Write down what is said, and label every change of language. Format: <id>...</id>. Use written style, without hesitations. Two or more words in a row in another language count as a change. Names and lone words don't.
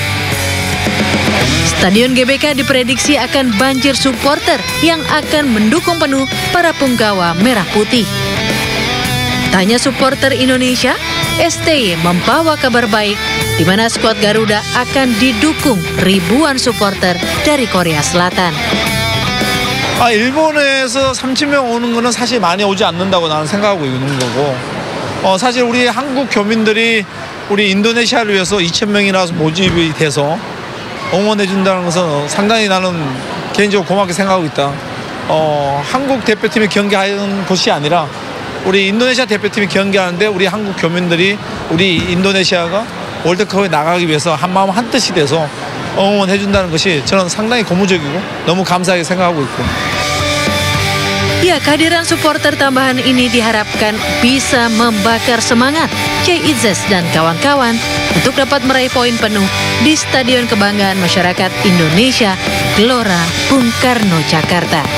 <id>Stadion GBK diprediksi akan banjir supporter yang akan mendukung penuh para punggawa merah putih. Tanya supporter Indonesia, STY membawa kabar baik di mana skuad Garuda akan didukung ribuan supporter dari Korea Selatan.</id> <ko>일본에서 30명 오는 거는 사실 많이 오지 않는다고 나는 생각하고 있는 거고, 사실 우리 한국 교민들이 우리 인도네시아를 위해서 2,000명이나 모집이 돼서 응원해 준다는 것은 상당히 나는 개인적으로 고맙게 생각하고 있다. 한국 대표팀이 경기하는 곳이 아니라 우리 인도네시아 대표팀이 경기하는데 우리 한국 교민들이 우리 인도네시아가 월드컵에 나가기 위해서 한마음 한뜻이 돼서 응원해 준다는 것이 저는 상당히 고무적이고 너무 감사하게 생각하고 있고.</ko> <id>Ya, kehadiran supporter tambahan ini diharapkan bisa membakar semangat Jay Izzes dan kawan-kawan untuk dapat meraih poin penuh di Stadion Kebanggaan Masyarakat Indonesia Gelora Bung Karno, Jakarta.</id>